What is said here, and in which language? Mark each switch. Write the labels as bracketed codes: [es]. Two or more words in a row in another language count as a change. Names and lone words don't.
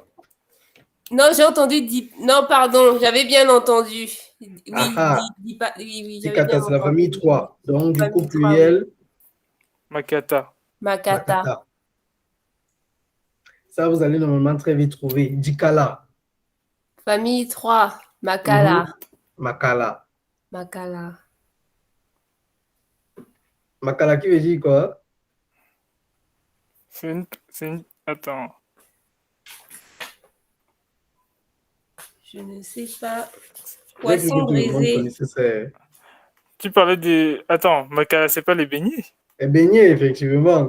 [fr] Non, j'ai entendu Non, pardon, j'avais bien entendu. Oui, Dikata, c'est la famille 3. Donc, du coup, pluriel. Makata. Ça, vous allez normalement très vite trouver. Dikala. Famille 3. Makala. Makala. Makala qui veut dire quoi? C'est une... Attends. Je ne sais pas. Poisson brisé. Tu parlais des... Attends, Makala, c'est pas les beignets? Les beignets, effectivement.